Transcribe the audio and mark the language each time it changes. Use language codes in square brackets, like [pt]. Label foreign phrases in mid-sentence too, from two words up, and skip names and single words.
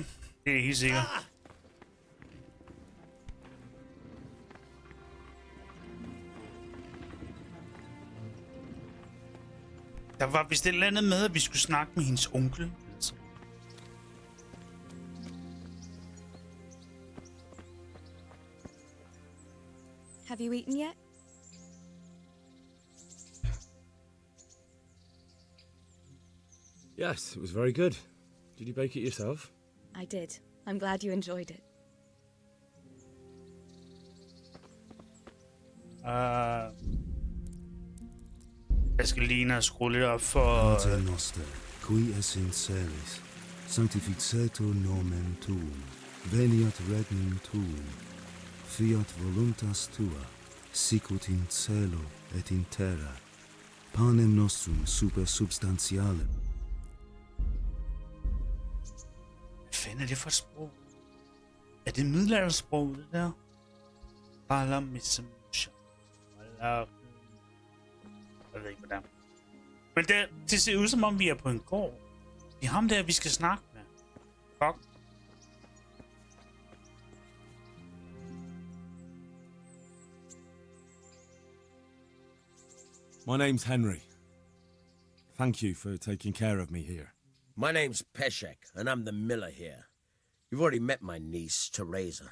[da] Det er helt sikkert. Der var vist et eller andet med, at vi skulle snakke med hendes onkel. [en] Have you eaten yet? Yes, it was very good. Did you bake it yourself? I did. I'm glad you enjoyed it. [da] Jeg skal lige skrue lidt op for... [la] Pater noster, qui es in celis, sanctificetur nomen tuum, veniat regnum tuum, fiat voluntas tua, sicut in cielo et in terra, panem nostrum super substantialem. [da] Hvad fanden er det for et sprog? Er det middelaldersprog, det der? Jeg ved ikke, hvordan. Men det ser ud, som om vi er på en gård. Det er ham der, vi skal snakke med. Fuck. [en] My name's Henry. Thank you for taking care of me here. My name's Peshek, and I'm the miller here. You've already met my niece, Teresa.